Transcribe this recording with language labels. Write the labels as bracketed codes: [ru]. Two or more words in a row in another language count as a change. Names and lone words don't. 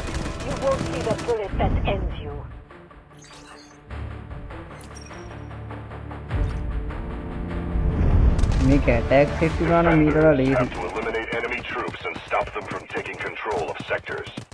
[en] You won't see the bullet that ends you. [si] මේක [en] attack set [si] වුණා නම් ඊට වඩා ලේසි. [en] Have to eliminate enemy troops and stop them from taking control of sectors.